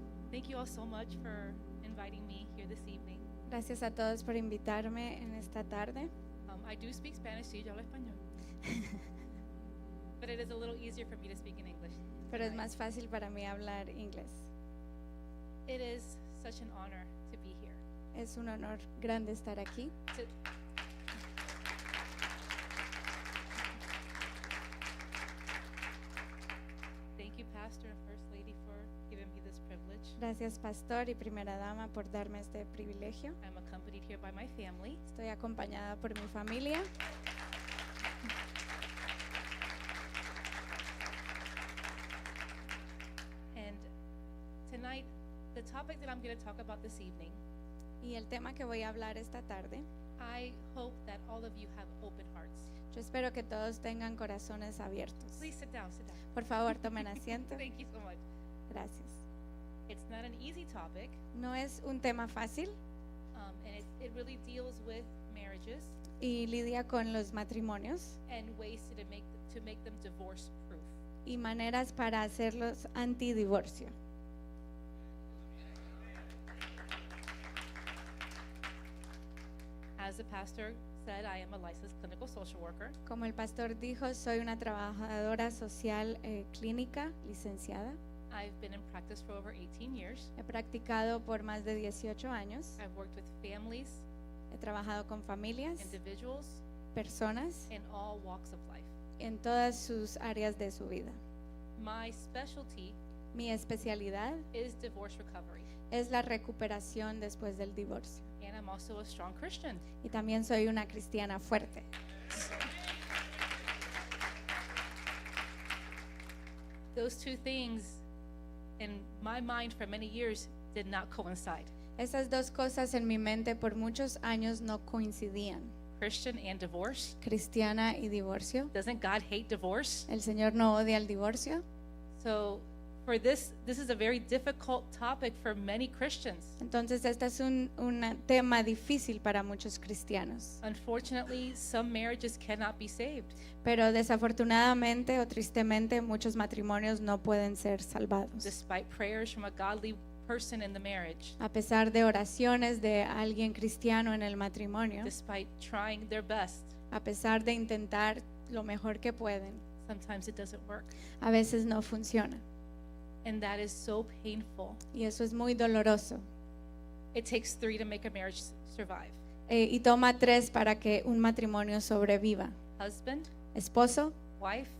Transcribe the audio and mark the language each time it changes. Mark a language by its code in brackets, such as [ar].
[en] Thank you all so much for inviting me here this evening. [es] Gracias a todos por invitarme en esta tarde. [en] I do speak Spanish, [es] sí, yo hablo español. [en] But it is a little easier for me to speak in English. [es] Pero es más fácil para mí hablar inglés. [en] It is such an honor to be here. [es] Es un honor grande estar aquí. [en] Thank you, Pastor and First Lady, for giving me this privilege. [es] Gracias, pastor y primera dama, por darme este privilegio. [en] I'm accompanied here by my family. [es] Estoy acompañada por mi familia. [en] And tonight, the topic that I'm going to talk about this evening, [es] Y el tema que voy a hablar esta tarde, [en] I hope that all of you have open hearts. [es] yo espero que todos tengan corazones abiertos. [en] Please sit down, sit down. [es] Por favor, tomen asiento. [en] Thank you so much. [es] Gracias. [en] It's not an easy topic, [es] No es un tema fácil [en] and it really deals with marriages [es] y lidia con los matrimonios [en] and ways to make them divorce proof. [es] y maneras para hacerlos antidivorcio. [en] As the pastor said, I am a licensed clinical social worker. [es] Como el pastor dijo, soy una trabajadora social clínica licenciada. [en] I've been in practice for over 18 years. [es] He practicado por más de 18 años. [en] I've worked with families, [es] He trabajado con familias, [en] individuals, [es] personas, [en] in all walks of life. [es] en todas sus áreas de su vida. [en] My specialty [es] Mi especialidad [en] is divorce recovery, [es] es la recuperación después del divorcio. [en] and I'm also a strong Christian. [es] Y también soy una cristiana fuerte. [en] Those two things, in my mind for many years, did not coincide. [es] Esas dos cosas en mi mente por muchos años no coincidían. [en] Christian and divorce. [es] Cristiana y divorcio. [en] Doesn't God hate divorce? [es] El Señor no odia el divorcio. [en] So for this is a very difficult topic for many Christians. [es] Entonces este es un tema difícil para muchos cristianos. [en] Unfortunately, some marriages cannot be saved. [es] Pero desafortunadamente o tristemente muchos matrimonios no pueden ser salvados. [en] Despite prayers from a godly person in the marriage, [es] A pesar de oraciones de alguien cristiano en el matrimonio, [en] despite trying their best, [es] a pesar de intentar lo mejor que pueden, [en] sometimes it doesn't work. [es] a veces no funciona. [en] And that is so painful. [es] Y eso es muy doloroso. [en] It takes 3 to make a marriage survive. [es] Y toma 3 para que un matrimonio sobreviva. [en] Husband, [es] Esposo, [en] wife,